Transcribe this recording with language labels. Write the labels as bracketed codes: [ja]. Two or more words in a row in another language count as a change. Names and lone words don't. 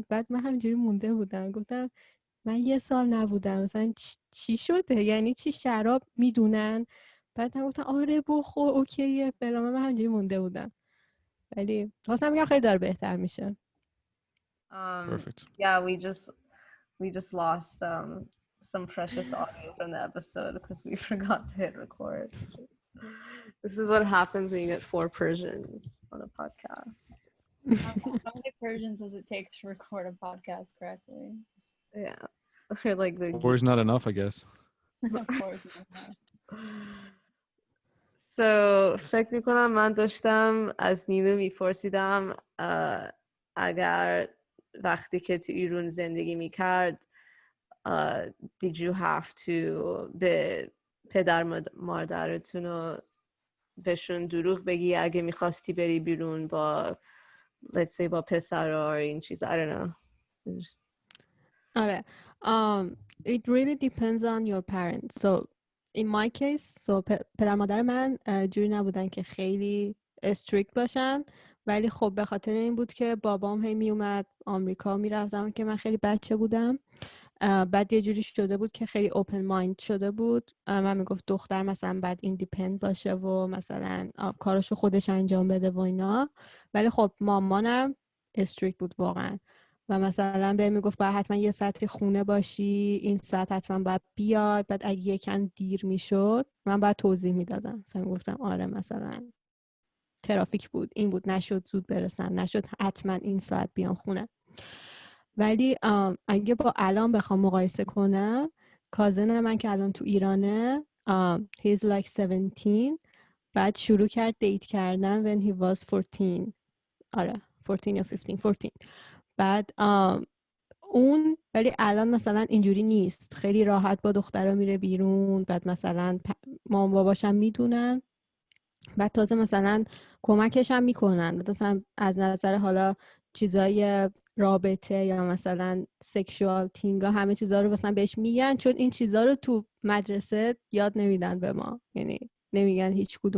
[fa] بعد من همینجوری مونده بودم، گفتم من 1 سال نبودم مثلا چی شده، یعنی چی شراب میدونن؟ بعد هم گفتن آره بخور اوکیه فلان. من همینجوری مونده بودم ولی خواستم بگم خیلی داره بهتر میشه. [en] Perfect. Yeah, we just lost some precious audio from the episode because we forgot to hit record. This is what happens when you get 4 Persians on a podcast. How many Persians does it take to record a podcast correctly? Yeah. Or like the Or is not enough, I guess. Of course. [fa] So فکر میکنم من داشتم از نیلو میپرسیدم اگر وقتی که تو ایران زندگی میکرد [en] did you have to [fa] به پدر مادرتون رو بهشون دروغ بگی اگه میخواستی بری بیرون با [en] let's say [fa] با پسرها این چیز. [en] I don't know. [fa] آره [en] it really depends on your parents. So in my case [fa] پدر مادر من جوری نبودن که خیلی strict باشن، ولی خب به خاطر این بود که بابام هی می اومد آمریکا میرفت زمان که من خیلی بچه بودم. بعد یه جوری شده بود که خیلی [en] open mind [fa] شده بود. من میگفت دختر مثلا باید ایندیپندنت باشه و مثلا کاراشو خودش انجام بده و اینا، ولی خب مامانم strict بود واقعا و مثلا به میگفت باید حتما یه ساعتی خونه باشی، این ساعت حتما باید بیاد. بعد اگه یکم دیر میشد من باید توضیح میدادم، مثلا میگفتم آره مثلا ترافیک بود این بود نشد زود برسم، نشد حتما این ساعت بیام خونه. ولی اگه با الان بخوام مقایسه کنم، کازن من که الان تو ایرانه [en] he's like 17 [fa] بعد شروع کرد دیت کردن [en] when he was 14. [fa] آره 14 یا 15. بعد اون ولی الان مثلا اینجوری نیست، خیلی راحت با دخترها میره بیرون. بعد مثلا مام باباشم میدونن، بعد تازه مثلا کمکش هم میکنن، مثلا از نظر حالا چیزای رابطه یا مثلا [en] sexual things [fa] همه چیزا رو مثلا بهش میگن، چون این چیزا رو تو مدرسه یاد نمیدن به ما، یعنی نمیگن هیچ کدوم.